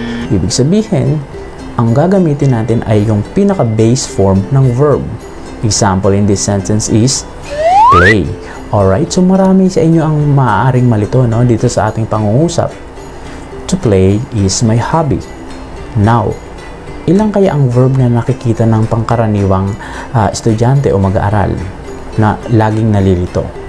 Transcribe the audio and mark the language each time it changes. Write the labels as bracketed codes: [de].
[tl] Ibig sabihin, ang gagamitin natin ay yung pinaka-base form ng verb. [en] Example in this sentence is play. [tl] Alright, so marami sa inyo ang maaaring malito dito sa ating pangungusap. [en] To play is my hobby. [tl] Now, ilang kaya ang verb na nakikita ng pangkaraniwang estudyante o mag-aaral na laging nalilito?